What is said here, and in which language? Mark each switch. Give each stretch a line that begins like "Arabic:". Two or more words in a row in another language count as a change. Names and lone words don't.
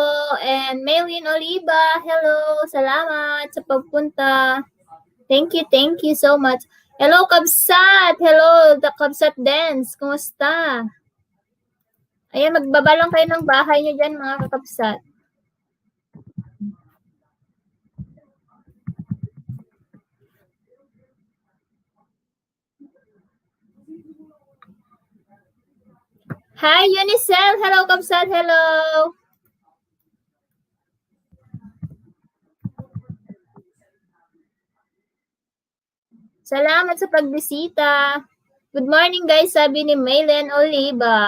Filipino: And Maylin Oliva. Hello. Salamat sa pagpunta.
English: Thank you so much. Hello Kabsat. Hello the Kabsat Dance. Kumusta?
Filipino: Ayan, magbaba lang kayo ng bahay nyo dyan, mga kakabsat.
English: Hi, Unicel. Hello, Kabsat. Hello.
Filipino: Salamat sa pagbisita.
English: Good morning, guys.
Filipino: Sabi ni Maylen Oliva.